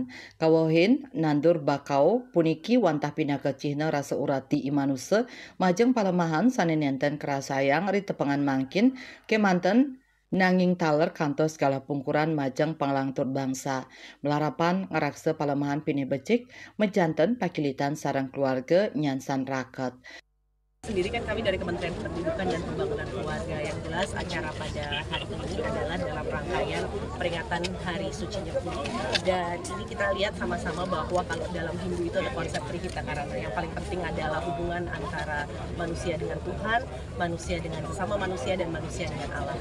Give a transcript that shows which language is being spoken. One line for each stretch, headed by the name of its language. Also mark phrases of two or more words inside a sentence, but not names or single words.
Balinese: Kawohin nandur bakau puniki wantah pinaka cihna rasa urati imanuse, majeng palemahan sane nenten kerasayang ri tepengan mangkin kemanten nanging taler kantos segala pungkuran majeng panglangtur bangsa. Melarapan ngerakse palemahan pini becik, mejanten pakilitan sarang keluarga nyansan raket.
Indonesian: Sendiri kan kami dari Kementerian Pendidikan dan Pembangunan Keluarga, yang jelas acara pada hari ini adalah dalam rangkaian peringatan Hari Suci Nyepi. Dan ini kita lihat sama-sama bahwa kalau dalam Hindu itu ada konsep Trihita Karana, yang paling penting adalah hubungan antara manusia dengan Tuhan, manusia dengan sesama manusia, dan manusia dengan alam.